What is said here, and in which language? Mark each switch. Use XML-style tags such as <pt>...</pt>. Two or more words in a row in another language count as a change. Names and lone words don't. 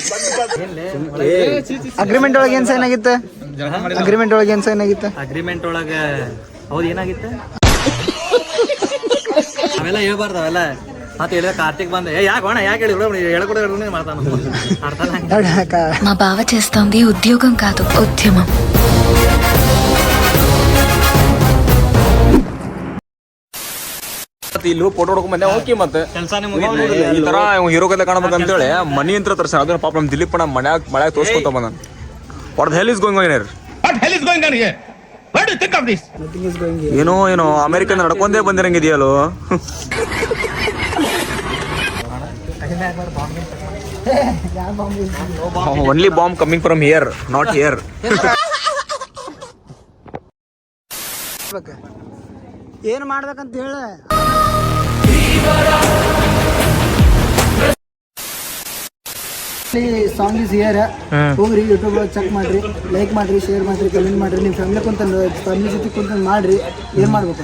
<kn>ಅಗ್ರಿಮೆಂಟ್ ಒಳಗೆ ಏನ್ ಸೈನ್ ಆಗಿತ್ತು ಅಗ್ರಿಮೆಂಟ್ ಒಳಗೆ ಏನ್ ಸೈನ್ ಆಗಿತ್ತು ಅಗ್ರಿಮೆಂಟ್ ಒಳಗೆ ಹೌದು ಏನಾಗಿತ್ತು ಅವೆಲ್ಲ ಹೇಳ್ಬಾರ್ದು ಅವೆಲ್ಲ ಮತ್ತೆ ಹೇಳಿದ ಕಾರ್ತಿಕ್ ಬಂದ ಯಾಕೆ ಅಣ್ಣ ಯಾಕೆ ಹೇಳಿ ಹೇಳ್ಕೊಡ ಮಾಡ್ತಾನ</kn> <te>మా బావ చేస్తోంది ఉద్యోగం కాదు ఉద్యమం</te> <kn>ಇಲ್ಲಿ ಫೋಟೋ ಹೊಡ್ಕೊಂಡ್ ಬಂದೆ ಓಕೆ ಮತ್ತೆ ಕೆಲಸನೇ ಈ ತರ ಹೀರೋ ಕತೆ ಕಾಣಬೇಕು ಅಂತೇಳಿ ಮನಿ ಅಂತ ತರ್ಸ ಅದನ್ನ ಪಾಪ ನಮ್ ದಿಲೀಪ್ ಅಣ್ಣ ಮನ್ಯಾಗ ತೋರ್ಸ್ಕೊಂತ ಬಂದ</kn> <en>what the hell is going on here</en> <kn>ಏನೋ ಏನೋ ಅಮೆರಿಕನ್ ನಡ್ಕೊಂಡೇ ಬಂದಿರಂಗಿದೆಯಲ್ಲೋ</kn> <en>only bomb coming from here not here</en> <kn>ಏನ್ ಮಾಡ್ಬೇಕಂತ ಹೇಳ</kn> <en>song is here</en> <kn>ಹೋಗ್ರಿ ಯೂಟ್ಯೂಬ್ ಚೆಕ್ ಮಾಡ್ರಿ ಲೈಕ್ ಮಾಡ್ರಿ ಶೇರ್ ಮಾಡ್ರಿ ಕಮೆಂಟ್ ಮಾಡ್ರಿ ನಿಮ್ಮ ಫ್ಯಾಮಿಲಿ ಜೊತೆ ಕುಂತ ಮಾಡ್ರಿ ಏನ್ ಮಾಡ್ಬೇಕು</kn>